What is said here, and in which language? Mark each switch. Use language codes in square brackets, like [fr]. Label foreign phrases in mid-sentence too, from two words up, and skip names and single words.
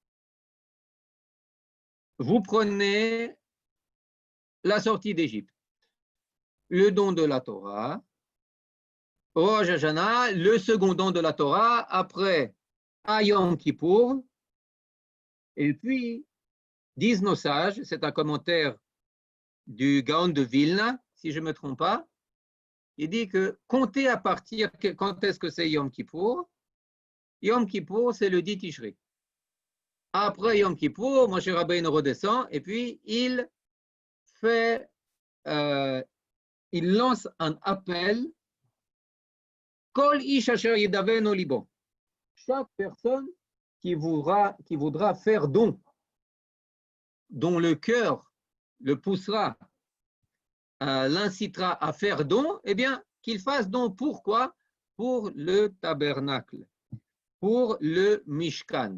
[fr] Vous prenez la sortie d'Égypte, le don de la Torah, Rosh Hashanah, le second don de la Torah, après Yom Kippour, et puis, disent nos sages, c'est un commentaire du Gaon de Vilna, si je ne me trompe pas, il dit que comptez à partir, quand est-ce que c'est Yom Kippour? Yom Kippour, c'est le 10 Tishri. Après Yom Kippour, Moshe Rabbeinu redescend et puis il lance un appel. [he] כל איש אשר ידבנו לבו. [fr] Chaque personne qui voudra faire don, dont le cœur le poussera, l'incitera à faire don, eh bien, qu'il fasse don. Pourquoi? Pour le tabernacle, pour le Mishkan.